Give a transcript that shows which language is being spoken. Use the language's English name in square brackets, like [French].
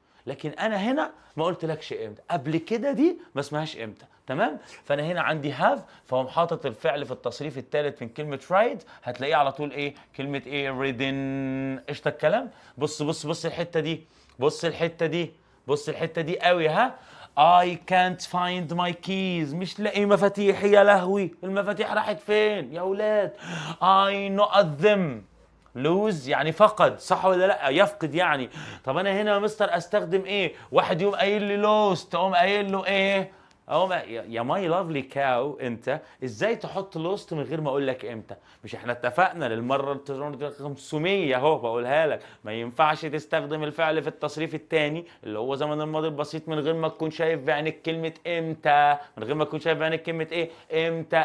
[Arabic] لكن انا هنا ما قلتلكش امتى، قبل كده دي ما اسمهاش امتى. تمام؟ فانا هنا عندي have، فهم حاطط الفعل في التصريف الثالث من كلمه ride، هتلاقيه على طول ايه؟ كلمه ايه؟ ridden. قشطه الكلام. بص الحته دي، بص الحته دي، بص الحته دي قوي. [English] ها، I can't find my keys، [Arabic] مش لاقي مفاتيحي. يا لهوي، المفاتيح راحت فين يا اولاد؟ [English] I not them. [Arabic] lose يعني فقد، صح ولا لا؟ يفقد يعني. طب انا هنا يا مستر استخدم ايه؟ واحد يقوم قايل لي lost، تقوم قايل له ايه؟ اقوم يا ماي لافلي كاو، انت ازاي تحط لوست من غير ما اقول لك امتى؟ مش احنا اتفقنا للمره 500 اهو بقولها لك، ما ينفعش تستخدم الفعل في التصريف الثاني اللي هو زمن الماضي البسيط من غير ما تكون شايف بعينك كلمه امتى، من غير ما تكون شايف بعينك كلمه ايه؟ امتى.